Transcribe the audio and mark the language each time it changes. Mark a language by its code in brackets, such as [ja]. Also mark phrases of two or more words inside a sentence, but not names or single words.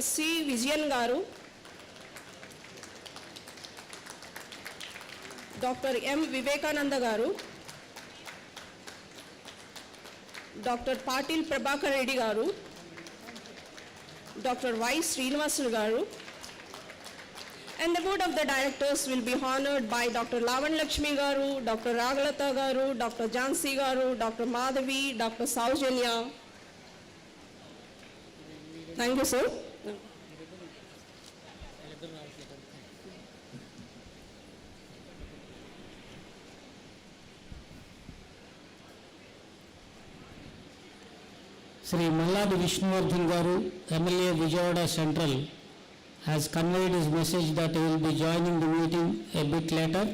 [en] C. Vijayan Garu, Dr. M. Vivekananda Garu, Dr. Patil Prabhakar Reddy Garu, Dr. Y. Srinivasu Garu, and the board of the directors will be honored by Dr. Lavan Lakshmi Garu, Dr. Ragalata Garu, Dr. Jhansi Garu, Dr. Madhavi, Dr. Saujanya. Thank you, sir. Sri Malladi Vishnuvardhan Garu, MLA Vijayawada Central, has conveyed his message that he will be joining the meeting a bit later.